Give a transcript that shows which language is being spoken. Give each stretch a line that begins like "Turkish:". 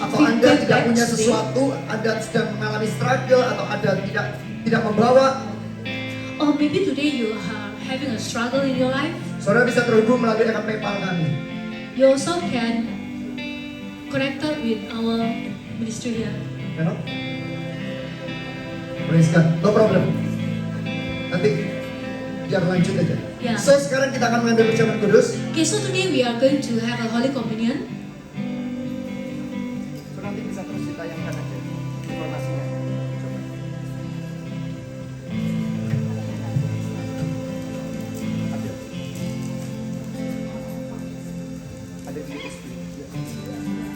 Indonesian: atau Anda tidak punya sesuatu, Anda sedang mengalami struggle atau Anda tidak membawa,
English: Or maybe today you are having a struggle in your life.
Indonesian: saudara bisa terhubung melalui akun PayPal kami.
English: You also can connect with our ministry here. You know? Praise God. No problem.
Indonesian: Nanti biar lanjut aja.
English: Yeah.
Indonesian: So sekarang kita akan mengambil perjamuan kudus.
English: Okay, so today we are going to have a Holy Communion.
Indonesian: So nanti bisa terus ditayangkan aja informasinya. Coba. Ada di USB.